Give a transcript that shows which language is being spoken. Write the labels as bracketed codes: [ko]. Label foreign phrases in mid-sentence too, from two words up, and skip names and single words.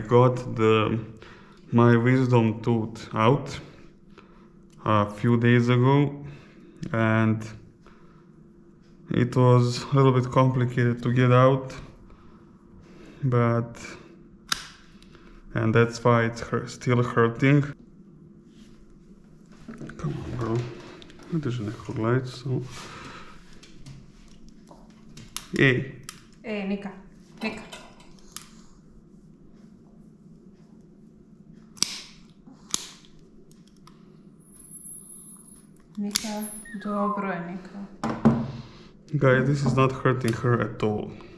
[en] got my wisdom tooth out a few days ago, and it was a little bit complicated to get out, and that's why it's still hurting. Come on, girl. [hr] Drži neku glajicu. Ej. Nika. Nika. Nika, dobro je, Nika. [en] Guys, this is not hurting her at all.